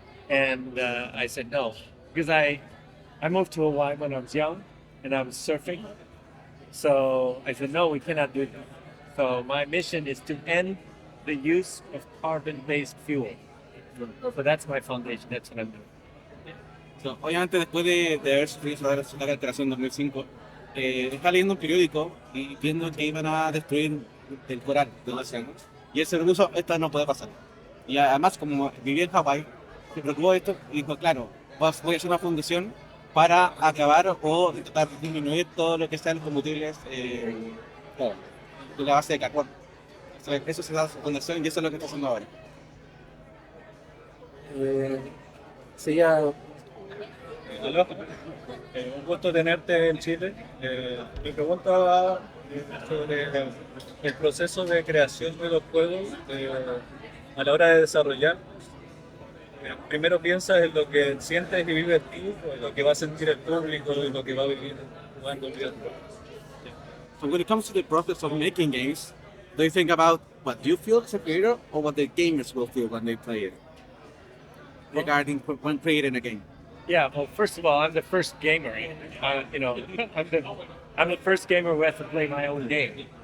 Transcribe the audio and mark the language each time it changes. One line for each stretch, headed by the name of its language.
English: And I said no, because I moved to Hawaii when I was young, and I was surfing. So I said no, we cannot do that. So my mission is to end the use of carbon-based fuel. So that's my foundation. That's what I'm doing.
Spanish: So, obviamente después de haber sufrido la alteración en 2005, estaba leyendo un periódico y viendo que iban a destruir el coral de los océanos. Y él se propuso, esto no puede pasar. Y además, como vivía en Hawái, se preocupó de esto y dijo, claro, voy a hacer una fundación para acabar o intentar disminuir todo lo que sean los combustibles claro, de la base de carbono. Entonces, eso se da su fundación y eso es lo que está haciendo ahora. Sería Aló, un gusto tenerte en Chile. Mi pregunta va sobre el proceso de creación de los juegos a la hora de desarrollar. Primero piensas en lo que sientes y vives tú, o en lo que va a sentir el público, y lo que va a vivir jugando el videojuego.
English: So when it comes to the process of making games, do you think about what you feel as a creator or what the gamers will feel when they play it? Regarding when creating a game. Yeah. Well, first of all, I'm the first gamer. You know, I'm the first gamer who has to play my own game.